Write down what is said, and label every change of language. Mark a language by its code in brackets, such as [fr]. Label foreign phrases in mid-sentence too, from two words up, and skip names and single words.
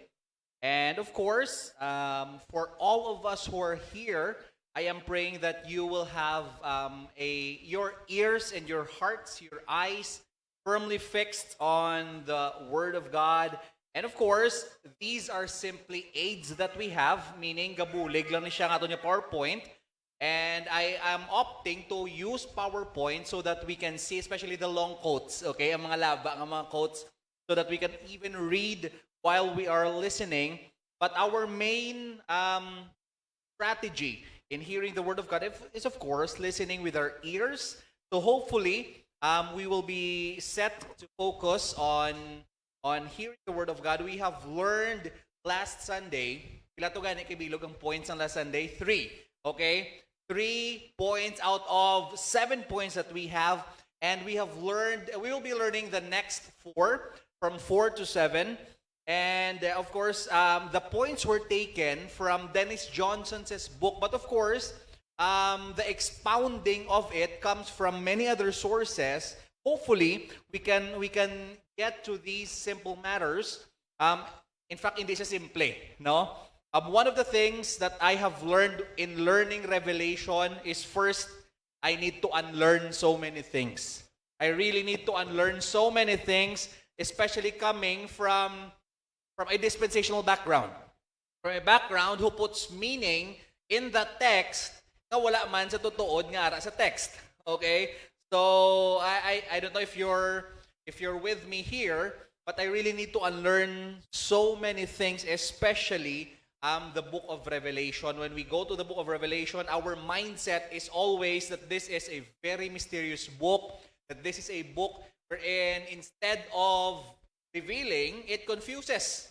[en] And of course, for all of us who are here, I am praying that you will have your ears and your hearts, your eyes firmly fixed on the Word of God. And of course, these are simply aids that we have, meaning [hil] gabulig lang ni siya nga niya [en] PowerPoint. And I am opting to use PowerPoint so that we can see, especially the long quotes, okay, [hil] ang mga laba, ang mga [en] quotes, so that we can even read while we are listening. But our main strategy in hearing the Word of God is, of course, listening with our ears. So hopefully, we will be set to focus on hearing the Word of God. We have learned last Sunday, [hil] pila to gani kabilog ang points ng last Sunday? 3. Okay? [en] 3 points out of 7 points that we have. And we will be learning the next 4, from 4 to 7. And of course, the points were taken from Dennis Johnson's book. But of course, the expounding of it comes from many other sources. Hopefully, we can get to these simple matters. In fact, [hil] hindi siya simple, no? [en] One of the things that I have learned in learning Revelation is, first, I need to unlearn so many things. I really need to unlearn so many things, especially coming from a dispensational background. From a background who puts meaning in the text [hil] na wala man sa tutuod nga ara sa [en] text. Okay? So, I don't know if you're with me here, but I really need to unlearn so many things, especially the book of Revelation. When we go to the book of Revelation, our mindset is always that this is a very mysterious book, that this is a book wherein instead of revealing, it confuses.